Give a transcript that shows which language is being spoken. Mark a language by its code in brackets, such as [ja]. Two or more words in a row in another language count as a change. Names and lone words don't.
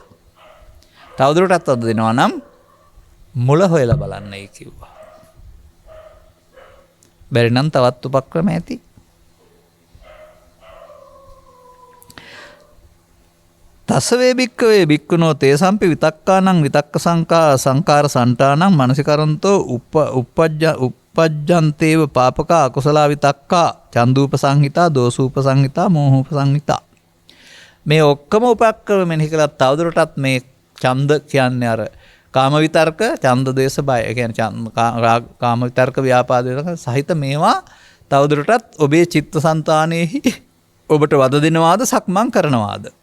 [si] තවදුරටත් අද දෙනවා නම් මුල හොයලා බලන්නයි කිව්වා. බැරි නම් තවත් උපක්‍රම ඇති. [pi] තසවේ භික්කවේ භික්කුණෝ තේසම්පි විතක්කානං විතක්ක සංකාර සන්ටානං මනසිකරන්තෝ උපජ්ජන්තේව පාපකා අකුසලා විතක්කා චන්දූප සංහිතා දෝසූප සංහිතා මෝහූප සංහිතා. [si] මේ ඔක්කොම උපක්‍රම මෙනෙහි කළා. තවදුරටත් මේ ඡන්ද කියන්නේ අර කාම විතර්ක ඡන්ද දේශ බය කියන්නේ කාම විතර්ක ව්‍යාපාද විතර්ක සහිත මේවා තවදුරටත් ඔබේ චිත්තසංතානෙහි ඔබට වද දෙනවාද සක්මන් කරනවාද?